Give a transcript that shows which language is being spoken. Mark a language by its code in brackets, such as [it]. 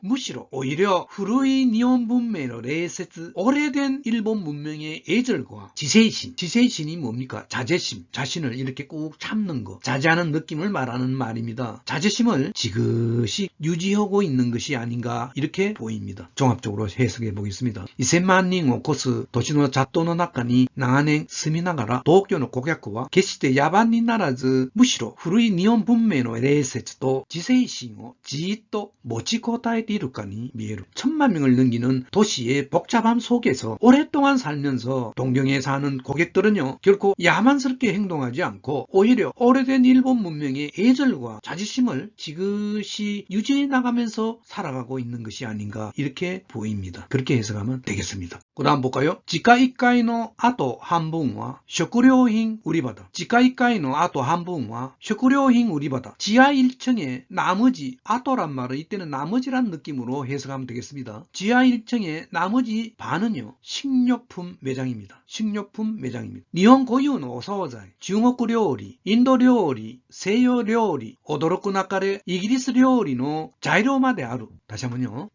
[ko] 무시로 오히려 후루이 니온 문명의 레세츠 오래된 일본 문명의 예절과 지세이신이 뭡니까? 자제심, 자신을 이렇게 꾹 참는 거, 자제하는 느낌을 말하는 말입니다. 자제심을 지그시 유지하고 있는 것이 아닌가 이렇게 보입니다. 종합적으로 해석해 보겠습니다. [ja] 1000万人を超す都市の雑踏の中に長年住みながら同居の顧客は決して野蛮にならず、むしろ古い日本文明の礼節と自制心をじっと持ちこたえているかに見える. [ko] 1000만 명을 넘기는 도시의 복잡함 속에서 오랫동안 살면서 동경에 사는 고객들은요 결코 야만스럽게 행동하지 않고 오히려 오래된 일본 문명의 예절과 자존심을 지그시 유지해 나가면서 살아가고 있는 것이 아닌가 이렇게 보입니다. 그렇게 해석하면 되겠습니다. 그 다음 볼까요? [ja] 지하 1階のあと半分は食料品売り場だ. 지하 1階のあと半分は食料品売り場だ. [ko] 지하 1층에 나머지, 아토란 말은 이때는 나머지란 느낌으로 해석하면 되겠습니다. 지하 1층의 나머지 반은요 식료품 매장입니다. 일본 고유의 오소자이, 중국 요리, 인도 요리, [ja] 西洋料理, 驚くなかれ [ko] 이기리스 요리의 자료마대 아루. 다시 한번요.